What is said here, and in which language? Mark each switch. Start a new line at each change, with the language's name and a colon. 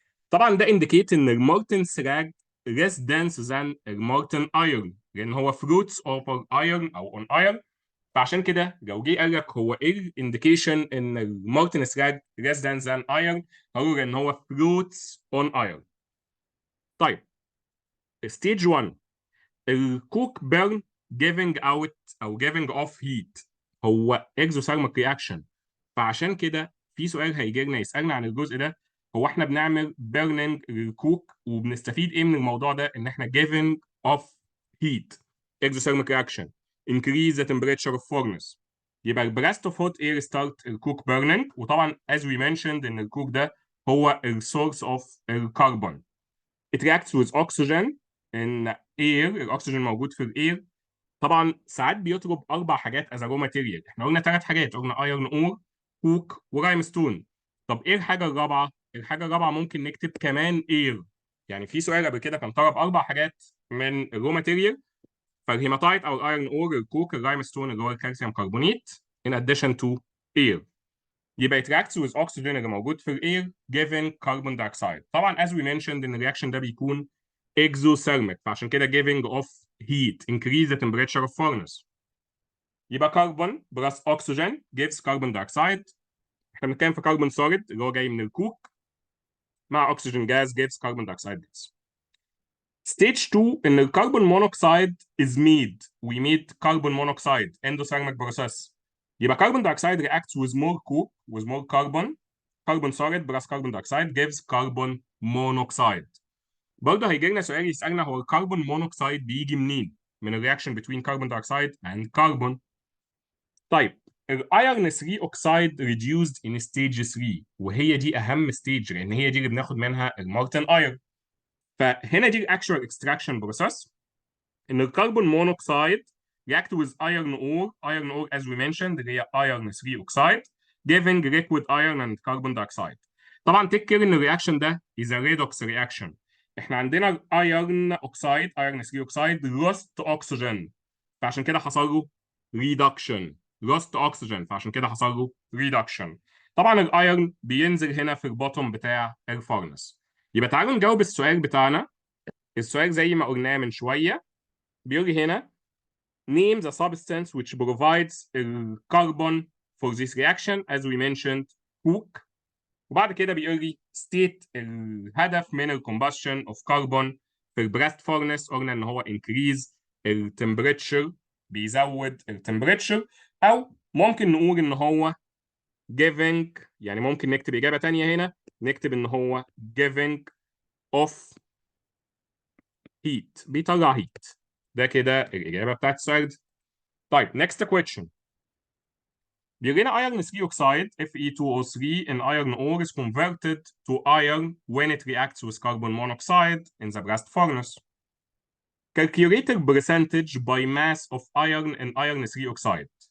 Arabic: طبعا ده انديكيت ان المورتن سراج
English: less dense than
Arabic: المورتن ايرون، لان هو
English: fruits over iron او on iron.
Arabic: فعشان كده لو جه قال لك هو ايه الانديكيشن ان المورتن سراج
English: less dense than iron،
Arabic: هقول ان هو fruits on iron.
English: طيب ستيج 1 الكوك burn giving out او giving off heat هو exothermic reaction.
Arabic: فعشان كده في سؤال هيجي لنا يسالنا عن الجزء ده، هو احنا بنعمل بيرنينج للكوك وبنستفيد ايه من الموضوع ده؟ ان احنا
English: giving off heat exothermic reaction increase the temperature of furnace.
Arabic: يبقى البلاست اوف هوت اير ستارت الكوك بيرنينج، وطبعا
English: as we mentioned
Arabic: ان الكوك ده هو السورس اوف الكربون.
English: It reacts with oxygen in air.
Arabic: الاكسجين موجود في الاير. طبعا ساعات بيطلب 4 حاجات از رو ماتيريال. احنا قلنا 3 حاجات، قلنا ايرون اور، كوك، ورايم ستون. طب ايه الحاجه الرابعه؟ الحاجه الرابعه ممكن نكتب كمان اير. يعني في سؤال قبل كده كان طلب 4 حاجات من الرو ماتيريال، فالهيماتايت او الايرون اور، الكوك، الرايم ستون اللي هو الكالسيوم كربونيت
English: in addition to air. يبقى it reacts with oxygen اللي موجود في الاير giving carbon dioxide.
Arabic: طبعا
English: as we mentioned
Arabic: ان الرياكشن ده بيكون
English: exothermic،
Arabic: فعشان كده
English: giving off heat increase the temperature of furnace. يبقى carbon plus oxygen gives carbon dioxide.
Arabic: احنا بنتكلم في
English: carbon solid
Arabic: اللي هو جاي من الكوك مع
English: oxygen gas gives carbon dioxide gas. Stage 2 ان الكربون monoxide is made. we made carbon monoxide endothermic process.
Arabic: يبقى
English: carbon dioxide reacts with more coke with more carbon. carbon solid plus carbon dioxide gives carbon monoxide.
Arabic: برضه هيجي لنا سؤال يسألنا هو الكربون مونوكسيد بيجي منين؟ من الرياكشن
English: between carbon dioxide and carbon.
Arabic: طيب الايرون 3 اوكسايد reduced in stage 3، وهي دي اهم ستيج لان هي دي اللي بناخد منها المارتن ايرون. فهنا دي الاكشوال اكستراكشن بروسيس
English: ان الكربون monoxide react with iron ore as we mentioned اللي هي iron 3 oxide giving liquid iron and carbon dioxide.
Arabic: طبعا تذكر ان الرياكشن ده
English: is a redox reaction.
Arabic: احنا عندنا ايرن اوكسايد، ايرن 3 اوكسايد لوست اوكسجين، فعشان كده حصل له ريدكشن. لوست اوكسجين، فعشان كده حصل له ريدكشن. طبعا الايرن بينزل هنا في البوتوم بتاع الفارنس. يبقى تعالوا نجاوب السؤال بتاعنا. السؤال زي ما قلناه من شويه، بيقول لي هنا
English: name the substance which provides carbon for this reaction as we mentioned coke.
Arabic: وبعد كده بيقول لي state الهدف من ال
English: combustion of carbon
Arabic: في البلاست فورنس. قلنا ان هو
English: increase
Arabic: التمبريتشر، بيزود التمبريتشر، او ممكن نقول ان هو giving، يعني ممكن نكتب اجابه تانية هنا، نكتب ان هو
English: giving of heat،
Arabic: بيطلع heat. ده كده الاجابه بتاعت السؤال ده.
English: طيب next question. بيقول لنا iron 3 oxide Fe2O3 in iron ore is converted to iron when it reacts with carbon monoxide in the blast furnace. Calculate the percentage by mass of iron in iron 3 oxide.